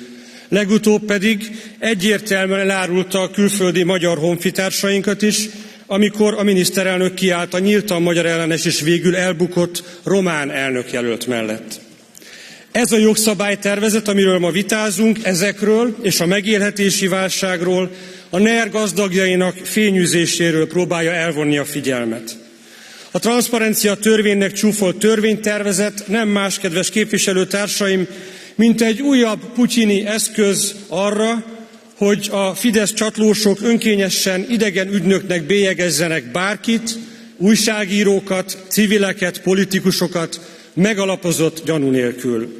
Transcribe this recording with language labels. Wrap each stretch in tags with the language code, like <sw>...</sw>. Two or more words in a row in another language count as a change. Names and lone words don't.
<hu>Legutóbb pedig egyértelműen elárulta a külföldi magyar honfitársainkat is, amikor a miniszterelnök kiállt a nyíltan magyar ellenes és végül elbukott román elnökjelölt mellett. Ez a jogszabálytervezet, amiről ma vitázunk, ezekről és a megélhetési válságról, a NER gazdagjainak fényűzéséről próbálja elvonni a figyelmet. A transzparencia törvénynek csúfolt törvénytervezet nem más, kedves képviselőtársaim, mint egy újabb putyini eszköz arra, hogy a Fidesz csatlósok önkényesen idegen ügynöknek bélyegezzenek bárkit, újságírókat, civileket, politikusokat megalapozott gyanú nélkül.</hu>